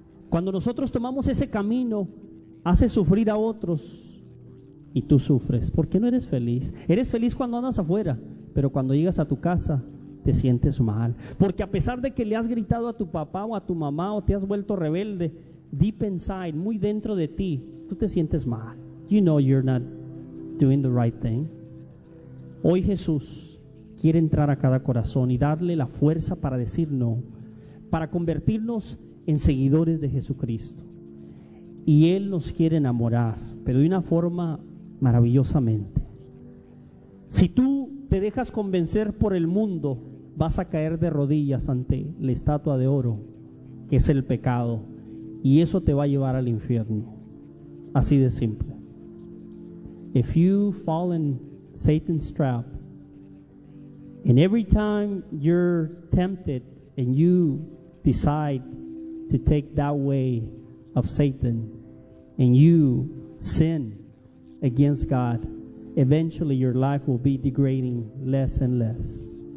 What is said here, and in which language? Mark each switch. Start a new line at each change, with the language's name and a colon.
Spanish: Cuando nosotros tomamos ese camino, hace sufrir a otros y tú sufres. ¿Por qué no eres feliz? Eres feliz cuando andas afuera, pero cuando llegas a tu casa te sientes mal. Porque a pesar de que le has gritado a tu papá o a tu mamá o te has vuelto rebelde,
English: deep inside,
Spanish: muy dentro de ti, tú te sientes mal.
English: You know you're not doing the right thing.
Spanish: Hoy Jesús quiere entrar a cada corazón y darle la fuerza para decir no, para convertirnos en seguidores de Jesucristo. Y Él nos quiere enamorar, pero de una forma maravillosamente. Si tú te dejas convencer por el mundo, vas a caer de rodillas ante la estatua de oro, que es el pecado, y eso te va a llevar al infierno. Así de simple.
English: If you fall in Satan's trap, and every time you're tempted and you decide to take that way of Satan and you sin against God, eventually your life will be degrading less and less.